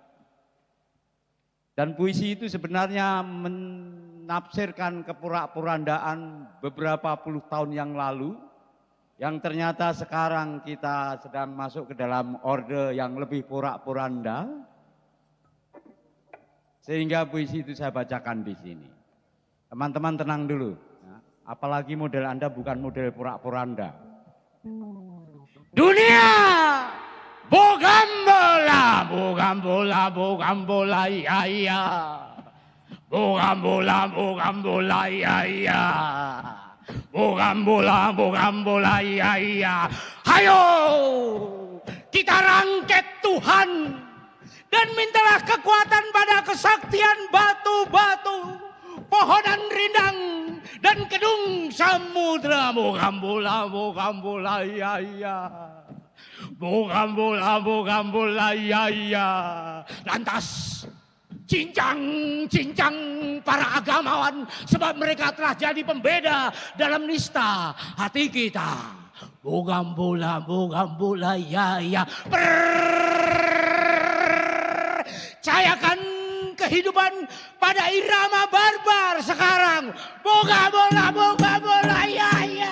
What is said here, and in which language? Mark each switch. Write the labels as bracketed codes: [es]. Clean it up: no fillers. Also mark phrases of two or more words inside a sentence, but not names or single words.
[id] Dan puisi itu sebenarnya menafsirkan keporak-porandaan beberapa puluh tahun yang lalu, yang ternyata sekarang kita sedang masuk ke dalam orde yang lebih porak-poranda. Sehingga puisi itu saya bacakan di sini. Teman-teman tenang dulu. Apalagi model Anda bukan model porak-poranda. Dunia bogambola, bogambola, bogambola, ya ya. Bogambola, bogambola, ya ya. Bogambola, bogambola, ya ya. Hayo kita rangket Tuhan dan mintalah kekuatan pada kesaktian batu-batu, pohonan rindang dan kedung samudra. Bogambola, bogambola, ya ya. Bogambola, bogambola, ya ya. Lantas cincang-cincang para agamawan, sebab mereka telah jadi pembeda dalam nista hati kita. Bogambola, bogambola, ya ya. Percayakan kehidupan pada irama barbar sekarang. Bogambola, bogambola, ya ya.